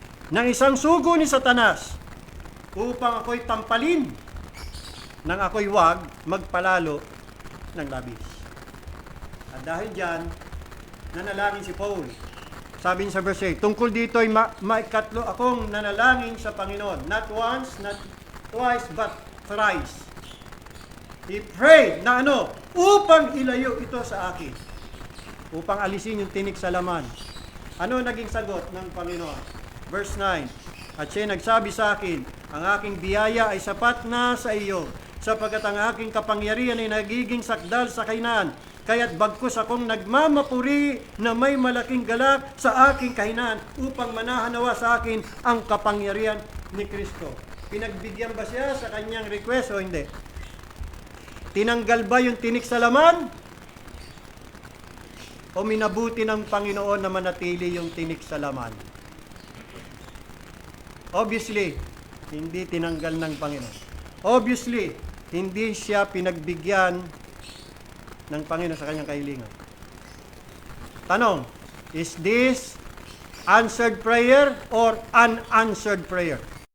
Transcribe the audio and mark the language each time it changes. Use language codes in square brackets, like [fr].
[tl] Ng isang sugo ni Satanas upang ako'y tampalin nang ako'y wag magpalalo ng labis. At dahil dyan, nanalangin si Paul. Sabi niya sa verse 8, tungkol dito ay maikatlo akong nanalangin sa Panginoon. [en] Not once, not twice, but thrice. He prayed [tl] na upang ilayo ito sa akin. Upang alisin yung tinik sa laman. Ano naging sagot ng Panginoon? Verse 9, at siya nagsabi sa akin, ang aking biyaya ay sapat na sa iyo, sapagkat ang aking kapangyarihan ay nagiging sakdal sa kahinaan. Kaya't bagkus akong nagmamapuri na may malaking galak sa aking kahinaan upang manahanawa sa akin ang kapangyarihan ni Kristo. Pinagbigyan ba siya sa kanyang request o hindi? Tinanggal ba yung tinik sa laman? O minabuti ng Panginoon na manatili yung tinik sa laman? Obviously, hindi tinanggal ng Panginoon. Obviously, hindi siya pinagbigyan ng Panginoon sa kanyang kahilingan. [en] Tanong, is this answered prayer or unanswered prayer?